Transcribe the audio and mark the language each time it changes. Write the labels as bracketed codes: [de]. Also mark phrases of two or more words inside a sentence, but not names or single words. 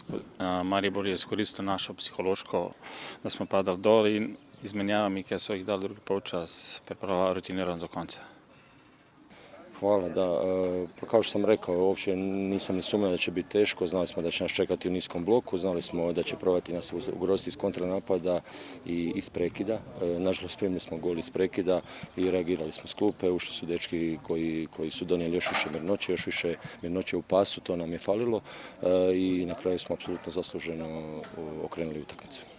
[sl] Maribor je izkoristil našo psihološko, da smo padali dol in izmenjavami, ki so jih dali drugi polčas, pripravljali rutinirano do konca. [hr] Hvala, da. Pa kao što sam rekao, uopće nisam ni sumnjao da će biti teško, znali smo da će nas čekati u niskom bloku, znali smo da će probati nas ugroziti iz kontranapada i iz prekida. Nažalost, spremili smo gol iz prekida i reagirali smo s klupe, ušli su dečki koji su donijeli još više mirnoće u pasu, to nam je falilo i na kraju smo apsolutno zasluženo okrenuli utakmicu.